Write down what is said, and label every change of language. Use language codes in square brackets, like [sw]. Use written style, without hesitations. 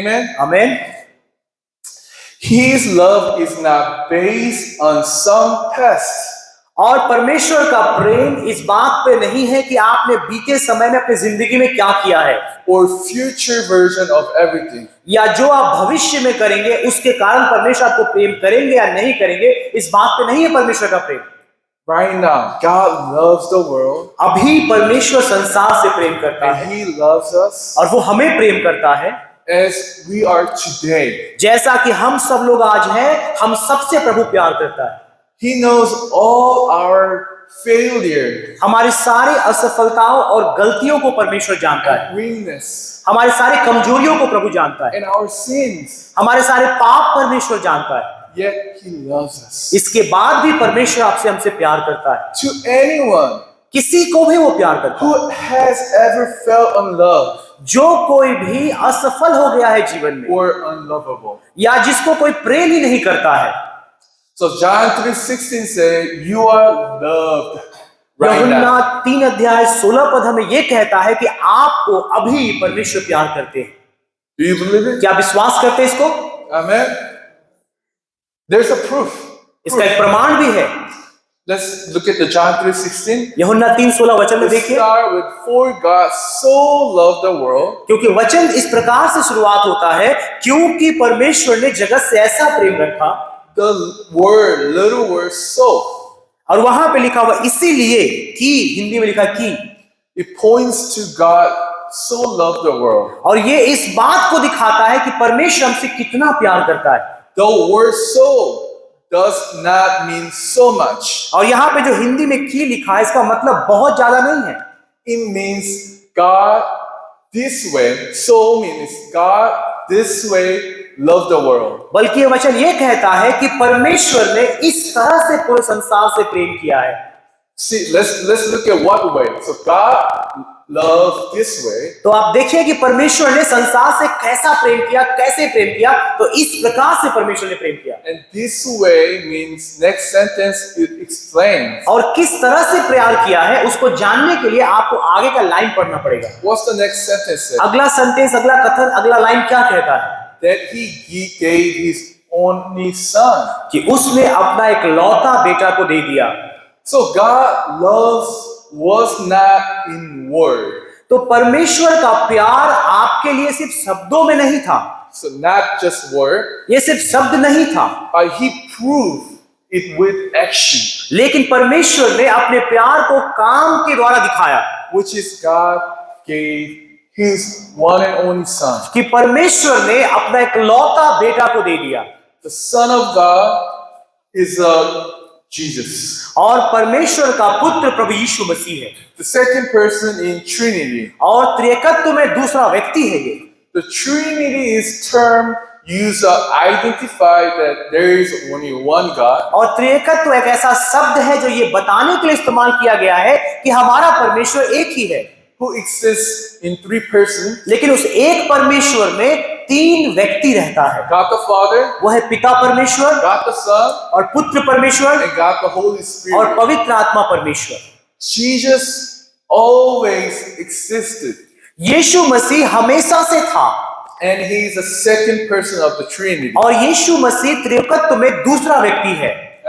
[en] Amen. [hi] आमीन। [en] His love is not based on some past [hi] और परमेश्वर का प्रेम इस बात पे नहीं है कि आपने बीते समय में अपनी जिंदगी में क्या किया है [en] or future version of everything. [hi] या जो आप भविष्य में करेंगे उसके कारण परमेश्वर आपको प्रेम करेंगे या नहीं करेंगे, इस बात पे नहीं है परमेश्वर का प्रेम। [en] Right now, God loves the world [hi] अभी परमेश्वर संसार से प्रेम करता [en] and [hi] है [en] He loves us [hi] और वो हमें प्रेम करता है [en] as we are today. [hi] जैसा कि हम सब लोग आज हैं, हम सबसे प्रभु प्यार करता है। [en] He knows all our failure, [hi] हमारी सारी असफलताओं और गलतियों को परमेश्वर जानता है, [en] weakness, [hi] हमारी सारी कमजोरियों को प्रभु जानता है, [en] and our sins. [hi] हमारे सारे पाप परमेश्वर जानता है। [en] Yet He loves us. [hi] इसके बाद भी परमेश्वर आपसे हमसे प्यार करता है। [en] To anyone [hi] किसी को भी वो प्यार करता है। [en] who has ever felt unloved [hi] जो कोई भी असफल हो गया है जीवन में [en] or unlovable. [hi] या जिसको कोई प्रेम ही नहीं करता है। [en] So John 3:16 says, "You are loved right [hi] यूहन्ना [en] now." [hi] 3:16 हमें ये कहता है कि आपको अभी परमेश्वर प्यार करते हैं। [en] Do you believe it? [hi] क्या विश्वास करते हैं इसको? [en] Amen. There's a proof. [hi] इसका एक प्रमाण भी है। [en] Let's look at the John 3:16. [hi] यूहन्ना 3:16 वचन में [en] Let's [hi] देखिए, [en] start with, "For God so loved the world [hi] क्योंकि वचन इस प्रकार से शुरुआत होता है, क्योंकि परमेश्वर ने जगत से ऐसा प्रेम रखा। [en] the word, little word, so." [hi] और वहां पे लिखा हुआ इसीलिए कि, हिंदी में लिखा कि, [en] It points to God so loved the world. [hi] और ये इस बात को दिखाता है कि परमेश्वर हमसे कितना प्यार करता है। [en] The word "so" does not mean so much. [hi] और यहाँ पे जो हिंदी में की लिखा है इसका मतलब बहुत ज्यादा नहीं है। [en] It means God this way. So means God this way loved the world. [hi] बल्कि ये वचन ये कहता है कि परमेश्वर ने इस तरह से पूरे संसार से प्रेम किया है। [en] See, let's look at what way. So God loved this way. [hi] तो आप देखिए कि परमेश्वर ने संसार से कैसा प्रेम किया, कैसे प्रेम किया। तो इस प्रकार से परमेश्वर ने प्रेम किया। [en] And this way means next sentence it explains. [hi] और किस तरह से प्यार किया है उसको जानने के लिए आपको आगे का लाइन पढ़ना पड़ेगा। [en] What's the next sentence say? [hi] अगला सेंटेंस, अगला कथन, अगला लाइन क्या कहता है? [en] That He gave His only Son. [hi] कि उसने अपना एक लौता बेटा को दे दिया। [en] So God loves was not in word. [hi] तो परमेश्वर का प्यार आपके लिए सिर्फ शब्दों में नहीं था। [en] So not just word, [hi] ये सिर्फ शब्द नहीं था, [en] but He proved it with action, [hi] लेकिन परमेश्वर ने अपने प्यार को काम के द्वारा दिखाया, [en] which is God gave His one and only Son. [hi] कि परमेश्वर ने अपना एक लौता बेटा को दे दिया। [en] The Son of God is a Jesus. [hi] और परमेश्वर का पुत्र प्रभु यीशु मसीह है। [en] The second person in Trinity. [hi] और त्रिएकत्व में दूसरा व्यक्ति है ये। [en] The Trinity is term used to identify that there is only one God. [hi] और त्रिएकत्व एक ऐसा शब्द है जो ये बताने के लिए इस्तेमाल किया गया है कि हमारा परमेश्वर एक ही है, [en] Who exists in three persons. [hi] लेकिन उस एक परमेश्वर में तीन व्यक्ति रहता है। [en] God the Father, [hi] वो है पिता परमेश्वर [en] God the Son, [hi] और पुत्र परमेश्वर [en] and God the Holy [hi] और [en] Spirit. [hi] पवित्र आत्मा परमेश्वर। [en] Jesus always existed. [hi] यीशु मसीह हमेशा से था [en] And he is the second person of the Trinity. [hi] और यीशु मसीह त्रिएकत्व में दूसरा व्यक्ति है।